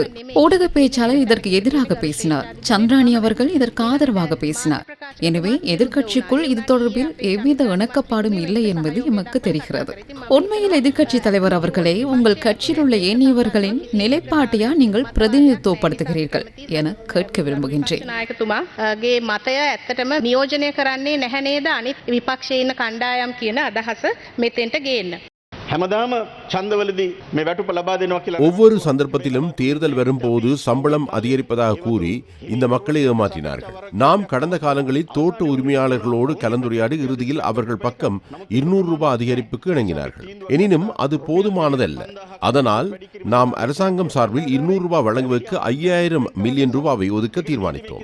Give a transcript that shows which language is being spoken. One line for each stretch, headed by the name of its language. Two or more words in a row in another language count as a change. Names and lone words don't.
Tamil: ஊடக பேச்சாளர் இதற்கு எதிராக பேசினார். சந்திராணி அவர்கள் இதற்கு ஆதரவாக பேசினார். எனவே எதிர்க்கட்சிக்குள் இது தொடர்பில் எவ்வித இணக்கப்பாடும் இல்லை என்பது எமக்கு தெரிகிறது. உண்மையில் எதிர்க்கட்சி தலைவர் அவர்களே, உங்கள் கட்சியில் உள்ள ஏனையவர்களின் நிலைப்பாட்டையா நீங்கள் பிரதிநிதித்துவப்படுத்துகிறீர்கள் என கேட்க விரும்புகின்றேன்.
Sinhala: මතය ඇත්තටම නියෝජනය කරන්නේ නැහැ නේද අනිත් විපක්ෂයේ ඉන්න කණ්ඩායම් කියන අදහස මෙතෙන්ට ගේන්න. හැමදාම ඡන්දවලදී මේ වැටුප ලබා දෙනවා කියලා
Tamil: ஒவ்வொரு சந்தர்ப்பத்திலும் தேர்தல் வரும்போது சம்பளம் அதிகரிப்பதாக கூறி இந்த மக்களை ஏமாற்றினார்கள். நாம் கடந்த காலங்களில் தோட்ட உரிமையாளர்களோடு கலந்துரையாடி இறுதியில் அவர்கள் பக்கம் 200 ரூபாய் அதிகரிப்புக்கு இணங்கினார்கள். எனினும் அது போதுமானதல்ல. அதனால் நாம் அரசாங்கம் சார்பில் 200 ரூபாய் வழங்குவதற்கு 5000 மில்லியன் ரூபாவை ஒதுக்க தீர்மானித்தோம்.